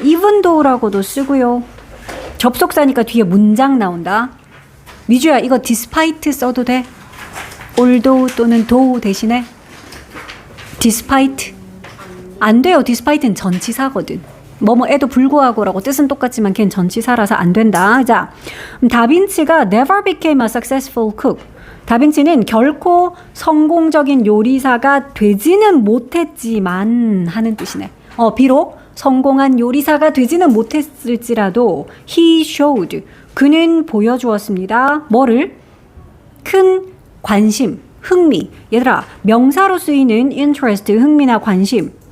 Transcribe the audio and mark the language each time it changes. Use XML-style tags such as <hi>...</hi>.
<ko>even though라고도 쓰고요. 접속사니까 뒤에 문장 나온다. 미주야, 이거 despite 써도 돼? although 또는 though 대신에 despite 안 돼요. despite는 전치사거든. 뭐뭐에도 불구하고라고 뜻은 똑같지만 걔는 전치사라서 안 된다.</ko> <en>자, 다빈치가 never became a successful cook.</en> <ko>다빈치는 결코 성공적인 요리사가 되지는 못했지만 하는 뜻이네. 비록 성공한 요리사가 되지는 못했을지라도</ko> <en>he showed.</en> <ko>그는 보여주었습니다. 뭐를? 큰 관심, 흥미. 얘들아, 명사로 쓰이는 interest, 흥미나 관심.</ko>